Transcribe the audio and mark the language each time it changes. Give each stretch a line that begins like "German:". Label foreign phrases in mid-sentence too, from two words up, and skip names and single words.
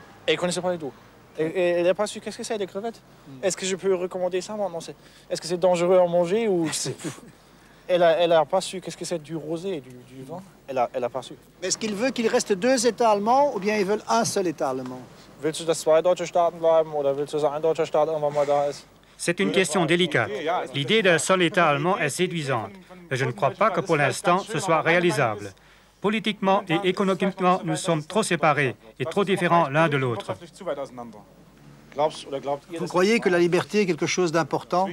French: Elle ne connaissait pas du tout. Et elle n'a pas su qu'est-ce que c'est, des crevettes. Est-ce que je peux recommander ça maintenant? Est-ce que c'est dangereux à manger ou... Elle n'a pas su qu'est-ce que c'est du rosé et du vin. Elle a pas su. Mais est-ce qu'il veut qu'il reste 2 États allemands ou bien ils veulent un seul État allemand?
German: Willst du, dass 2 deutsche Staaten bleiben oder willst du, dass ein deutscher Staat irgendwann mal da ist?
French: C'est une question délicate. L'idée d'un seul État allemand est séduisante, mais je ne crois pas que pour l'instant ce soit réalisable. Politiquement et économiquement, nous sommes trop séparés et trop différents l'un de l'autre. Vous croyez que la liberté est quelque chose d'important?